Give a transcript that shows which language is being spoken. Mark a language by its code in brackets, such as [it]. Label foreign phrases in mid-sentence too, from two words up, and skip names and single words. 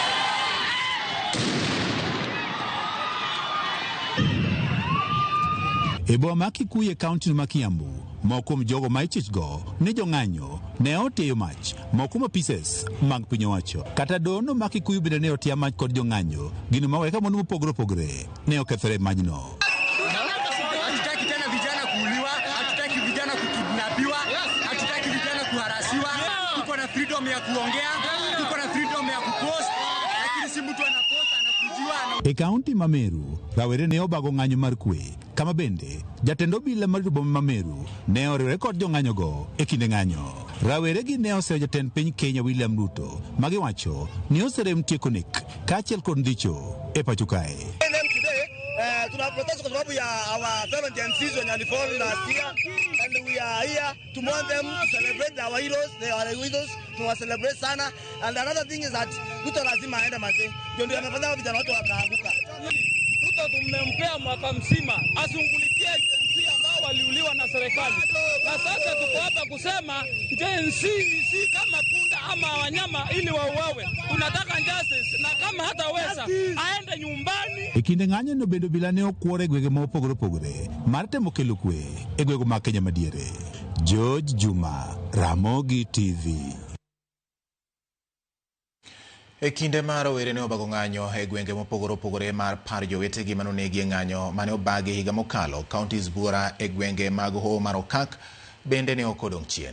[luo] E boma ma Kikuyu e kaunti ma Kiambu, moko kuom jogo ma ichichgo ne jong'anyo ne oteyo mach moko kuom pieces mag piny owacho. Kata dono ma Kikuyu bende ne otia mach kod jong'anyo, gino ma weka mwandu mopogore opogore ne okethore majno. [sw] Freedom ya kuongea, tuko na freedom ya kupost, lakini si mtu anapost anakujiwa. [luo] E kaunti ma Meru, rawere ne obago ng'anyo mar kwe, kama bende jatend obila mar boma ma Meru ne oriwore kod jong'anyo go e kinde ng'anyo. Rawere gi ne oseyo jatend piny Kenya William Ruto, ma giwacho ni oserem tieko nek kaachiel kod ndicho e pacho kae. [sw] Tunaprotest kwa sababu ya [en] our fellow Gen Zs when they fall last year, and we are here to mourn them, to celebrate our heroes. They are the widows, to celebrate sana. And another thing is that [sw] Ruto lazima aende mate, ndio amefanya vijana watu wakaanguka. Ruto tumempea mwaka mzima asungulikie Gen Z ambao waliuliwa na serikali, na sasa tuko hapa kusema Gen Z si kama punda ama wanyama ili wauawe. Tunataka justice, na kama hataweza aende nyumbani. [luo] E kinde ng'anyo no bedo bila ne okwore gwenge ma opogore opogore mar temo kelo kwe e gwego ma Kenya madiere. George Juma, Ramogi TV. E kinde mar rowere ne obago ng'anyo e gwenge mopogore opogore mar par jowetegi manonegi e ng'anyo mane obagi higa mokalo, kauntis buora e gwenge mag Hoho mar Okak bende ne ok odong' chien.